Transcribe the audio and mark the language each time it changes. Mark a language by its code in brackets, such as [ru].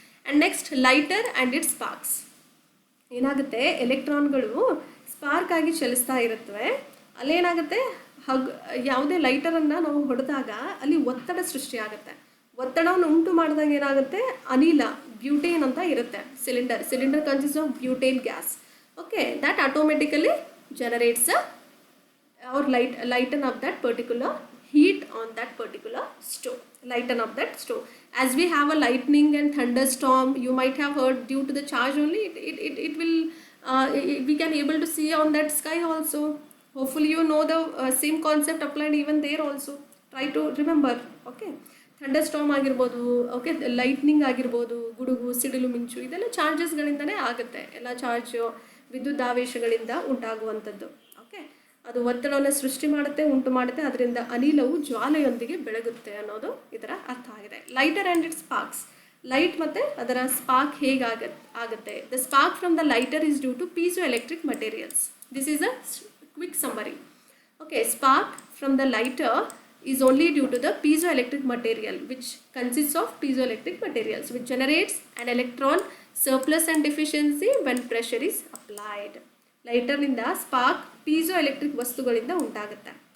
[en] And next, lighter and its sparks. [kn] ಏನಾಗುತ್ತೆ, ಎಲೆಕ್ಟ್ರಾನ್ಗಳು spark ಆಗಿ ಚಲಿಸ್ತಾ ಇರುತ್ತವೆ. ಅಲ್ಲೇನಾಗುತ್ತೆ, ಯಾವುದೇ ಲೈಟರನ್ನು ನಾವು ಹೊಡೆದಾಗ ಅಲ್ಲಿ ಒತ್ತಡ ಸೃಷ್ಟಿಯಾಗುತ್ತೆ. ಒತ್ತಡವನ್ನು ಉಂಟು ಮಾಡಿದಾಗ ಏನಾಗುತ್ತೆ, ಅನಿಲ, ಬ್ಯೂಟೇನ್ ಅಂತ ಇರುತ್ತೆ [en] Cylinder consist of butane gas. Okay, that automatically generates or lighten up that particular heat on that particular stove, lighten up that stove. As we have a lightning and thunderstorm, you might have heard, due to the charge only it will we can able to see on that sky also. Hopefully you know the same concept applied even there also. Try to remember. [kn] Okay, thunderstorm ಆಗಿರ್ಬೋದು, okay, lightning ಆಗಿರ್ಬೋದು, ಗುಡುಗು, ಸಿಡಿಲು, ಮಿಂಚು, ಇದೆಲ್ಲ ಚಾರ್ಜಸ್ಗಳಿಂದನೇ ಆಗುತ್ತೆ. ಎಲ್ಲ charge ವಿದ್ಯುದಾವೇಶಗಳಿಂದ ಉಂಟಾಗುವಂಥದ್ದು. Okay, ಅದು ಒತ್ತಡವನ್ನು ಸೃಷ್ಟಿ ಮಾಡುತ್ತೆ, ಉಂಟು ಮಾಡುತ್ತೆ, ಅದರಿಂದ ಅನಿಲವು ಜ್ವಾಲೆಯೊಂದಿಗೆ ಬೆಳಗುತ್ತೆ ಅನ್ನೋದು ಇದರ ಅರ್ಥ ಆಗಿದೆ. [en] Lighter and it sparks. [kn] Light ಮತ್ತು ಅದರ ಸ್ಪಾರ್ಕ್ ಹೇಗೆ ಆಗುತ್ತೆ. [en] The spark from the lighter is due to piezoelectric materials. This is a quick summary. Okay, spark from the lighter is only due to the piezoelectric material, which consists of piezoelectric materials, which generates an electron surplus and deficiency when pressure is applied. [kn] ಲೈಟರ್ನಿಂದ spark piezoelectric ವಸ್ತುಗಳಿಂದ ಉಂಟಾಗುತ್ತೆ.